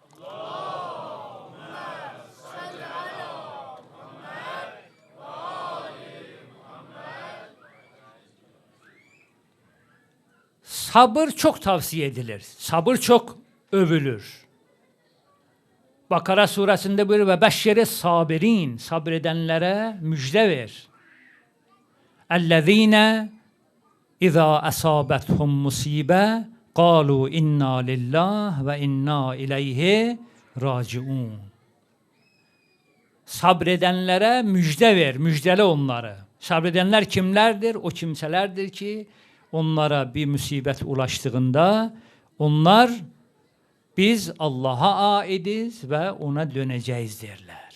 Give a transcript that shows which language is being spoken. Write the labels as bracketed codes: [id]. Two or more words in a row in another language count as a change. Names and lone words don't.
[tr] Sabır çok tavsiye edilir. Sabır çok övülür. Bakara suresinde buyuruyor [ar] وبشر الصابرين, [tr] sabredenlere müjde ver. [ar] الذين إذا أصابتهم مصيبة قالوا إنا لله وإنا إليه راجعون. [tr] Sabredenlere müjde ver, müjdele onları. Sabredenler kimlerdir? O kimselerdir ki onlara bir musibet ulaştığında onlar biz Allah'a aidiz ve ona döneceğiz derler.